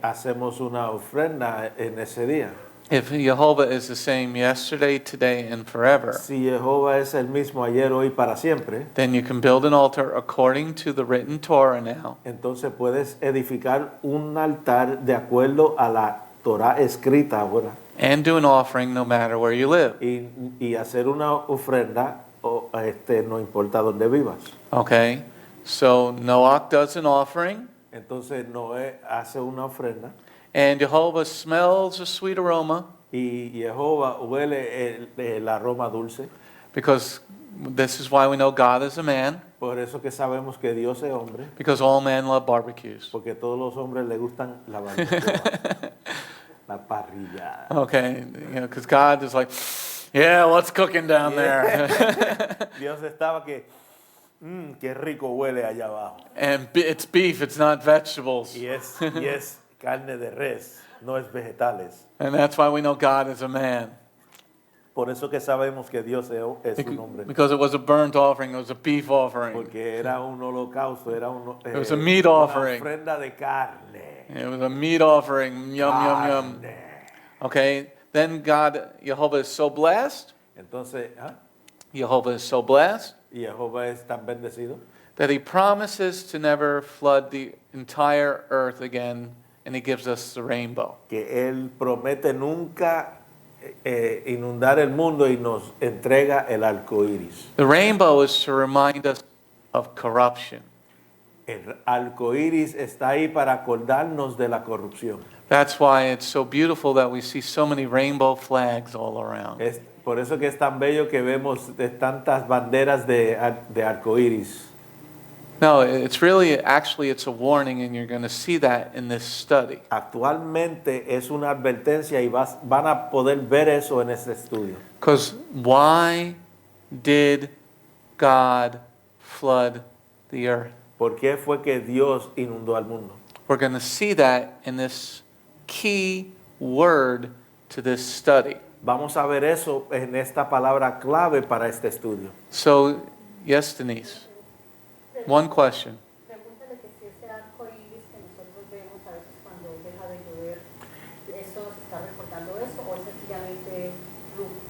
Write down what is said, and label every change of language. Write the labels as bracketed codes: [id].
[es] hacemos una ofrenda en ese día. [en] If YEHOVAH is the same yesterday, today, and forever, [es] Si Jehová es el mismo ayer, hoy, para siempre, [en] then you can build an altar according to the written Torah now, [es] entonces puedes edificar un altar de acuerdo a la Torah escrita ahora [en] and do an offering no matter where you live. [es] y hacer una ofrenda no importa dónde vivas. [en] Okay? So Noach does an offering, [es] Entonces Noé hace una ofrenda [en] and YEHOVAH smells a sweet aroma, [es] y Jehová huele el aroma dulce. [en] because this is why we know God is a man, [es] Por eso que sabemos que Dios es hombre, [en] because all men love barbecues. [es] porque a todos los hombres les gustan la barbacoa, la parrilla. [en] Okay? Because God is like, yeah, what's cooking down there? [es] Dios estaba que, qué rico huele allá abajo. [en] And it's beef, it's not vegetables. [es] Y es carne de res, no es vegetales. [en] And that's why we know God is a man. [es] Por eso que sabemos que Dios es un hombre. [en] Because it was a burnt offering, it was a beef offering. [es] Porque era un holocausto, era [en] It was a meat [es] una [en] offering. [es] ofrenda de carne. [en] It was a meat offering, yum, yum, yum. [es] Carne. [en] Okay, then YEHOVAH is so blessed, [es] Entonces, [en] YEHOVAH is so blessed, [es] y Jehová es tan bendecido [en] that he promises to never flood the entire earth again, and he gives us the rainbow. [es] que Él promete nunca inundar el mundo y nos entrega el arco iris. [en] The rainbow is to remind us of corruption. [es] El arco iris está ahí para acordarnos de la corrupción. [en] That's why it's so beautiful that we see so many rainbow flags all around. [es] Es por eso que es tan bello que vemos de tantas banderas de arco iris. [en] No, it's really, actually, it's a warning, and you're going to see that in this study. [es] Actualmente es una advertencia y van a poder ver eso en este estudio. [en] Because why did God flood the earth? [es] ¿Por qué fue que Dios inundó al mundo? [en] We're going to see that in this key word to this study. [es] Vamos a ver eso en esta palabra clave para este estudio. [en] So, yes, Denise, one question. [es] Pregúntale que si ese arco iris que nosotros vemos a veces cuando deja de llover, ¿eso se está recordando eso o es sencillamente luz?